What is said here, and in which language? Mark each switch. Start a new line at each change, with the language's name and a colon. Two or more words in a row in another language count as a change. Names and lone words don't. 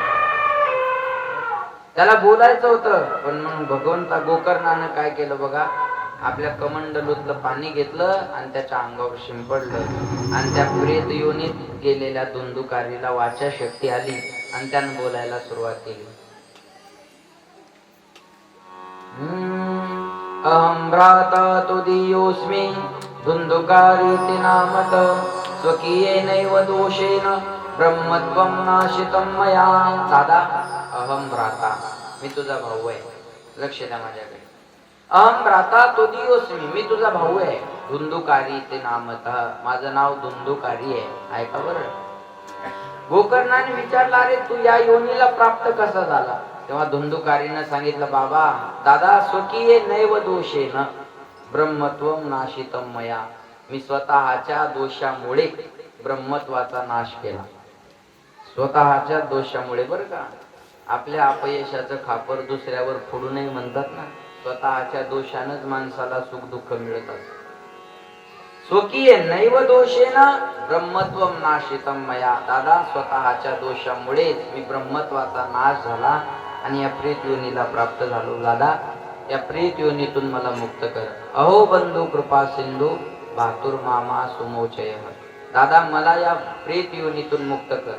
Marathi: त्याला बोलायचं होतं पण म्हणून भगवंता गोकर्णानं काय केलं बघा, आपल्या कमंडलूतलं पाणी घेतलं आणि त्याच्या अंगावर शिंपडलं आणि त्या प्रेत योनीत गेलेल्या धुंदुकारीला वाचा शक्ती आली आणि त्यानं बोलायला सुरुवात केली.
Sanskrit: अहं भ्राता तुदीयोऽस्मि धुंदुकारीति नामत, स्वकीयेनैव दोषेन ब्रह्मत्वं नाशितं मया. दादा, अहं भ्राता,
Marathi: मी तुझा भाऊ आहे. लक्ष द्या माझ्याकडे.
Sanskrit: अहं भ्राता तुदीयोऽस्मि,
Marathi: मी तुझा भाऊ आहे.
Sanskrit: धुंदुकारीति नामत,
Marathi: माझं नाव धुंदुकारी आहे. ऐका बरं. गोकर्णाने विचारला, अरे तू या योनीला प्राप्त कसा झाला? तेव्हा धुंदुकारीनं सांगितलं, बाबा दादा,
Sanskrit: स्वकीये नैव दोषेन ब्रह्मत्वं नाशितं मया.
Marathi: मी स्वतःच्या दोषामुळे ब्रह्मत्वाचा नाश केला. स्वतःच्या दोषामुळे. बरं का, आपल्या अपयशाचं खापर दुसऱ्यावर फोडू नये म्हणतात ना. स्वतःच्या दोषानंच माणसाला सुख दुःख मिळत असतं.
Sanskrit: स्वकीय नैव दोषेन ब्रह्मत्वं नाशितं मया.
Marathi: दादा, स्वतःच्या दोषामुळेच मी ब्रह्मत्वाचा नाश झाला आणि या प्रेत योनीला प्राप्त झालो. दादा, या प्रेत योनीतून मला मुक्त कर.
Sanskrit: अहो बंधू कृपा सिंधू भातुर मामा सुमोचय.
Marathi: दादा, मला या प्रेत योनीतून मुक्त कर.